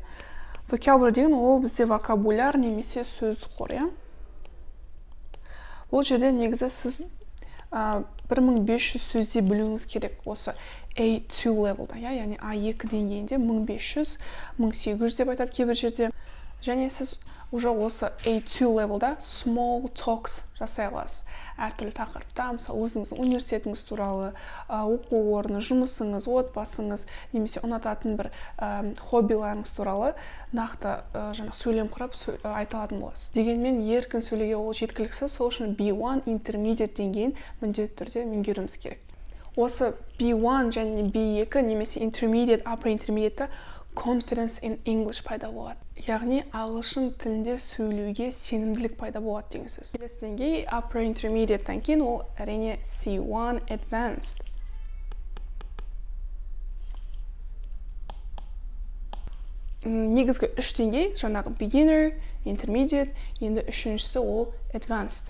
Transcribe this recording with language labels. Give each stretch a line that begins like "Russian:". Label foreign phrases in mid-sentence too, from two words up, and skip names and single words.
Kazakh: Vocabulary деген ол бізде вокабуляр немесе сөздік қор, иә. Бұл жерде негізі сіз 1500 сөзде білуіңіз керек осы A2 levelда, яғни A2 деңгейінде 1500, 1800 деп айтады кейбір жерде. Және сіз уже осы A2 levelда
English: small talks
Kazakh: жасай аласыз. Әртүрлі тақырыпта, мысалы өзіңіздің университетіңіз туралы, оқу орны, жұмысыңыз, отбасыңыз, немесе ұнататын бір хоббиларыңыз туралы нақты сөйлем құрап айта алатын боласыз. Дегенмен еркін сөйлеуге ол жеткіліксіз, сол үшін B1 intermediate деңгейін міндетті түрде меңгеруіміз керек. Осы B1 және B2 немесе intermediate,
English: upper intermediate confidence in English
Kazakh: пайда болады. Яғни ағылшын тілінде сөйлеуге сенімділік пайда болады деген сөз. Келесі деңгей
English: upper intermediate-тан
Kazakh: кейін ол әрине C1 advanced. Негізгі үш деңгей, жаңағы
English: beginner, intermediate,
Kazakh: енді үшіншісі ол advanced.